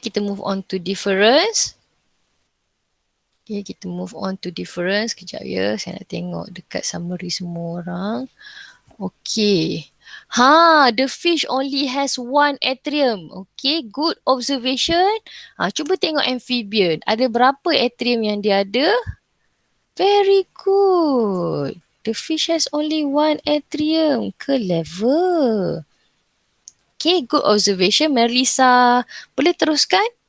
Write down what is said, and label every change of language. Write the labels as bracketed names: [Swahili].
[English] Kita move on to difference. Okay, kita move on to difference. [Malay] Kejap ya. Saya nak tengok dekat summary semua orang. Okay. [English] The fish only has one atrium. Okay, good observation. [Malay] Cuba tengok [English] amphibian. [Malay] Ada berapa atrium yang dia ada? [English] Very good. The fish has only one atrium. Clever. Okay, good observation. [Malay] Melissa, boleh teruskan?